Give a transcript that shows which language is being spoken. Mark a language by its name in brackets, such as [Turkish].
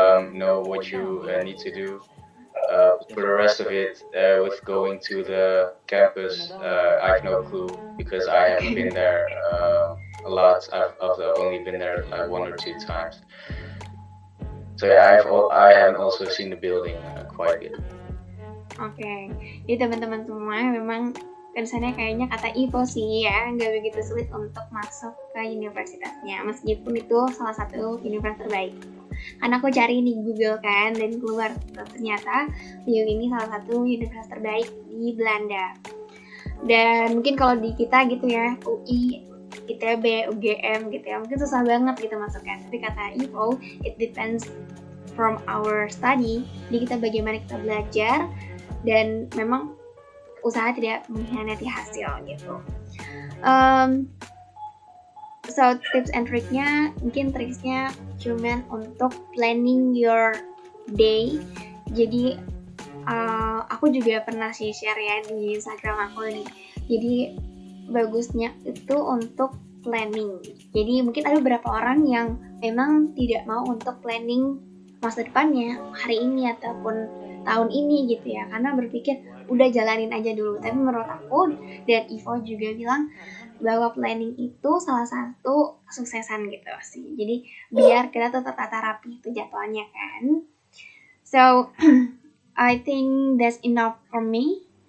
[English] Know what you need to do. For the rest of it, with going to the campus, I have no clue because I haven't been there a lot. I've only been there like 1 or 2 times. So I haven't also seen the building quite yet. [Indonesian] Oke, jadi teman-teman semua memang kesannya kayaknya kata Ivo sih ya, nggak begitu sulit untuk masuk ke universitasnya, meskipun itu salah satu universitas terbaik. Karena aku cari di Google kan, dan keluar ternyata Leuven ini salah satu universitas terbaik di Belanda. Dan mungkin kalau di kita gitu ya, UI ITB, UGM gitu ya, mungkin susah banget gitu masuknya. Tapi kata [English] Ivo, it depends from our study. [Indonesian] Jadi kita bagaimana kita belajar, dan memang usaha tidak mengkhianati hasil gitu. So tips and triknya, mungkin triksnya cuman untuk [English] planning your day. [Indonesian] Jadi aku juga pernah share ya di Instagram aku nih. Jadi bagusnya itu untuk planning. Jadi mungkin ada beberapa orang yang memang tidak mau untuk planning masa depannya, hari ini ataupun tahun ini gitu ya, karena berpikir udah jalanin aja dulu. Tapi menurut aku, dan Ivo juga bilang bahwa planning itu salah satu kesuksesan gitu sih. Jadi biar kita tetap tata rapi itu jadwalnya kan. [English] So I think that's enough for me.